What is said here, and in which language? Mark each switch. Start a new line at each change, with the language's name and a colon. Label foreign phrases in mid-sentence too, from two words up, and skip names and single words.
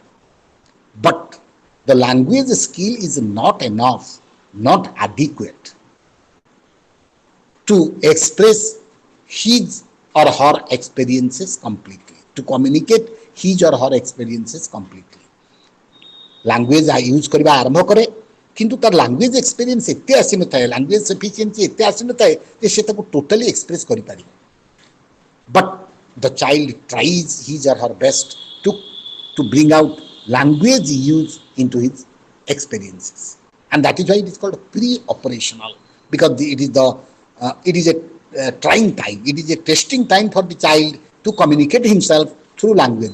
English: But the language skill is not enough, not adequate to express his or her experiences completely, to communicate his or her experiences completely. Language use
Odia: କରିବା ଆରମ୍ଭ କରେ, କିନ୍ତୁ ତାର
English: language experience
Odia: ଏତେ ଆସିନଥାଏ,
English: language sufficiency
Odia: ଏତେ ଆସିନଥାଏ ଯେ ସେ ତାକୁ
English: totally express
Odia: କରିପାରିବ.
English: But the child tries his or her best to bring out language use into his experiences, and that is why it is called pre-operational, because it is a trying time, it is a testing time for the child to communicate himself through language.